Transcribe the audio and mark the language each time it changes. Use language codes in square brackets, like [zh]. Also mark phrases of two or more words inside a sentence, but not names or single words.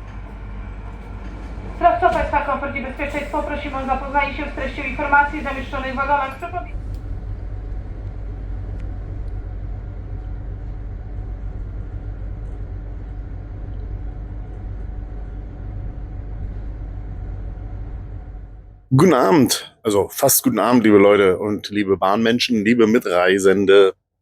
[pl] Sprawca Państwa komfort i bezpieczeństwo prosimy o zapoznanie się z treścią informacji zamieszczonych w wagonach. [de] Guten Abend, also fast guten Abend, liebe Leute und liebe Bahnmenschen, liebe Mitreisende.